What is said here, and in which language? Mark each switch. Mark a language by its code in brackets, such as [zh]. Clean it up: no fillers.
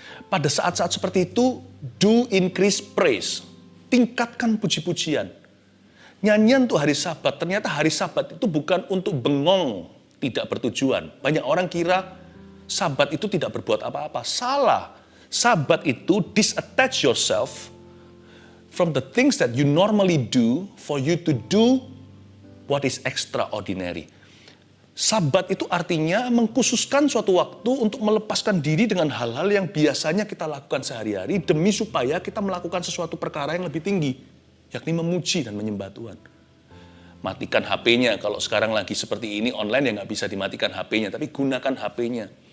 [id] Pada saat-saat seperti itu, [en] do increase praise. [id] Tingkatkan puji-pujian. Nyanyian untuk hari Sabat, ternyata hari Sabat itu bukan untuk bengong, tidak bertujuan. Banyak orang kira Sabat itu tidak berbuat apa-apa. Salah. Sabat itu [en] disattach yourself from the things that you normally do for you to do what is extraordinary. [id] Sabat itu artinya mengkhususkan suatu waktu untuk melepaskan diri dengan hal-hal yang biasanya kita lakukan sehari-hari demi supaya kita melakukan sesuatu perkara yang lebih tinggi, yakni memuji dan menyembah Tuhan. Matikan HP-nya, kalau sekarang lagi seperti ini online ya nggak bisa dimatikan HP-nya, tapi gunakan HP-nya.